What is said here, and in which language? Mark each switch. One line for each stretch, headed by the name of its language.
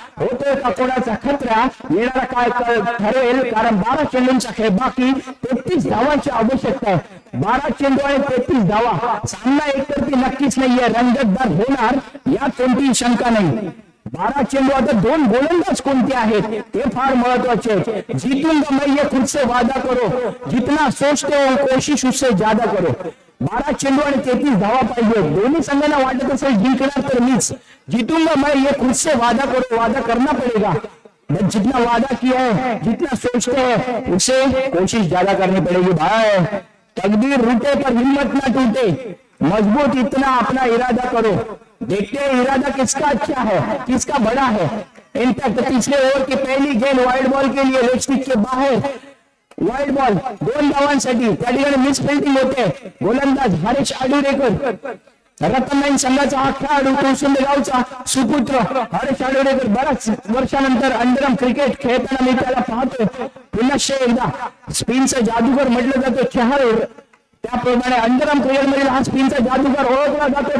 Marathi: होतोय का कोणाचा खतरा. येणारा काय ठरेल कारण 12 चेंडूंचा खेळ बाकी. 33 धावांची आवश्यकता आहे. 12 चेंडू आणि 33 धावा. सामना एकतर्फी नक्कीच नाहीये. रंगतदार होणार यात कोणतीही शंका नाही. 12 चेंडू. आता 2 गोलंदाज कोणते आहेत ते फार महत्वाचे.
Hindi: जीतूंगा मैं ये खुद से वादा करो, जितना सोचते हो कोशिश उससे ज्यादा करो.
Marathi: 12 चेंडू आणि 33 धावा पाहिजे. दोन्ही संघांना वाटत असेल जिंकणार तर मीच.
Hindi: जीतूंगा मैं ये खुद से वादा करो. वादा करना पड़ेगा. जितना वादा किया है, जितना सोचते हैं उससे कोशिश ज्यादा करनी पड़ेगी. भाई तकदीर रूटे पर हिम्मत ना टूटे. मजबूत इतना अपना इरादा करो. देखते हैं इरादा किसका अच्छा है, किसका बड़ा है. इनफैक्ट पिछले ओवर की पहली गेंद वाइड बॉल के लिए लेग स्टिक के बाहर.
Marathi: Wide ball 2 धावांसाठी. त्या ठिकाणी मिस फिल्डिंग होते. गोलंदाज हरीश आडुरेकर रत्नाईन संघाचा हा खेळाडू कोसुंदे गावचा सुपुत्र हरीश आडुरेकर. बऱ्याच वर्षानंतर अंडरम क्रिकेट खेळताना मी त्याला पाहतो. पुन्हा एकदा स्पिनचा जादूगर म्हटलं जातं. खेळाडू त्याप्रमाणे अंडरम क्रिकेट मधील हा स्पिनचा जादूगर ओळखला जातो.